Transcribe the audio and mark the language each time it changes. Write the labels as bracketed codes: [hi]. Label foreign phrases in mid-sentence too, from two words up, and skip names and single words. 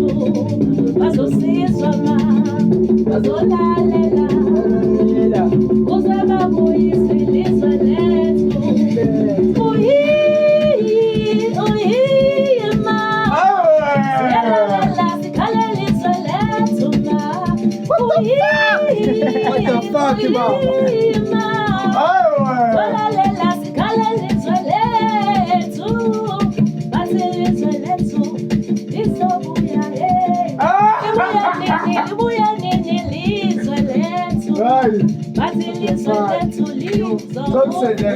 [zu] Bazosizwa ma. Bazolalela. Kuze babuyise ilizwe lethu. Ma. Siyalalela sikhale ilizwe lethu ma. [en] What the fuck, [zu] ma. Siyalalela sikhale ilizwe lethu. Bathi ilizwe lethu lizobuya. Libuya nini ilizwe lethu. Bathi ilizwe lethu lizobuya.